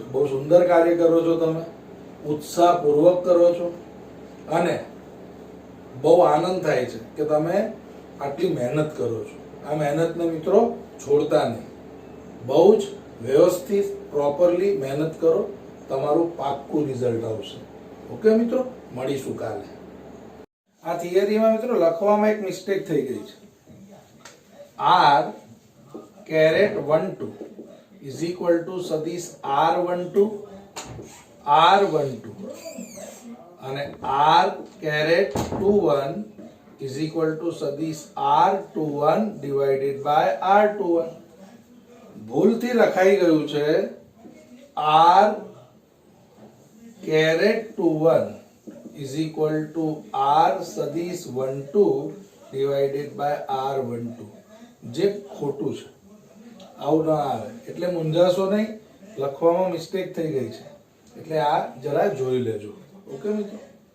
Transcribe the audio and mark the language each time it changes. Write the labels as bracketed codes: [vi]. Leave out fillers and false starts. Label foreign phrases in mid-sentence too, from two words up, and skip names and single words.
[gu] બહુ સુંદર કાર્ય કરો છો તમે, ઉત્સાહપૂર્વક કરો છો, અને બહુ આનંદ થાય છે કે તમે આટલી મહેનત કરો છો. આ મહેનતને મિત્રો છોડતા નહીં. બહુ જ વ્યવસ્થિત પ્રોપરલી મહેનત કરો, તમારું પાક્કું રિઝલ્ટ આવશે. ઓકે મિત્રો, મળીશું કાલે. આ થિયરીમાં મિત્રો લખવામાં એક મિસ્ટેક થઈ ગઈ છે. [en] r caret 12 is equal to સદિશ r12 r12 અને r caret 21 is equal to સદિશ r21 divided by r21. [gu] ભૂલથી લખાઈ ગયું છે [en] r caret 21 is equal to r [gu] સદિશ 12 [en] divided by [gu] r12, જે ખોટું છે. આવું ના આવે એટલે મૂંઝાશો નહીં, લખવામાં મિસ્ટેક થઈ ગઈ છે એટલે આ જરા જોઈ લેજો. ઓકે મિત્રો.